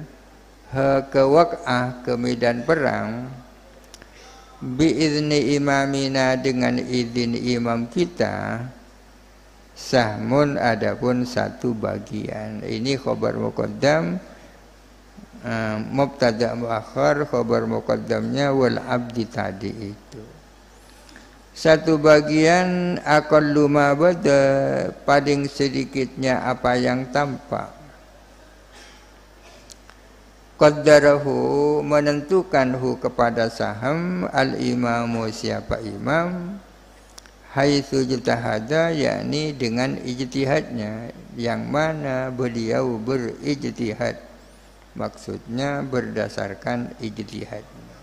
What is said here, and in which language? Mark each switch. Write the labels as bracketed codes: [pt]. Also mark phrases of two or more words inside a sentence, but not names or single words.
[id] Ke waq'ah, ke medan perang. [ar] بإذن إمامنا, [id] dengan izin imam kita. Sahmun, adapun 1 bagian. [ar] Ini خبر مقدم مبتدأ مؤخر. [id] Khabar muqaddamnya [ar] والعبد [id] tadi itu. 1 bagian [ar] أقل ما بدا, [id] paling sedikitnya apa yang tampak. Qaddarahu, menentukanhu kepada saham, al-imamu, siapa imam, [ar] حيث اجتهد, [id] yakni dengan ijtihadnya, yang mana beliau berijtihad, maksudnya berdasarkan ijtihadnya.